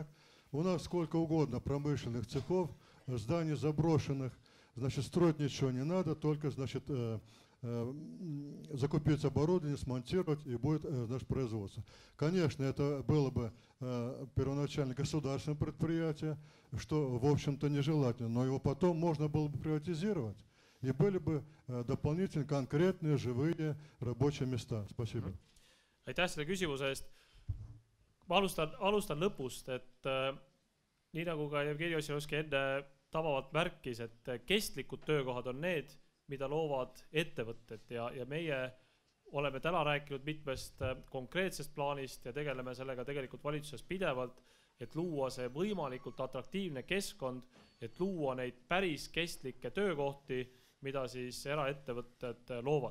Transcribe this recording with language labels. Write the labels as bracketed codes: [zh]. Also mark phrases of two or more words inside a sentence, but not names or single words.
[ru] У нас сколько угодно промышленных цехов, зданий заброшенных, значит, строить ничего не надо, только, значит, закупить оборудование, смонтировать, и будет наше производство. Конечно, это было бы первоначально государственное предприятие, что, в общем-то, нежелательно, но его потом можно было бы приватизировать, и были бы дополнительные конкретные живые рабочие места. Спасибо. [et] Aitäh selle küsimuse eest. Ma alustan lõpust, et nii nagu ka Jevgeni Ossinovski enne tabavalt märkis, et kestlikud töökohad on need, mida loovad ettevõtted ja meie oleme täna rääkinud mitmest konkreetsest plaanist ja tegeleme sellega tegelikult valitsuses pidevalt et luua see võimalikult atraktiivne keskkond, et luua neid päris kestlikke töökohti, mida siis eraettevõtted loovad.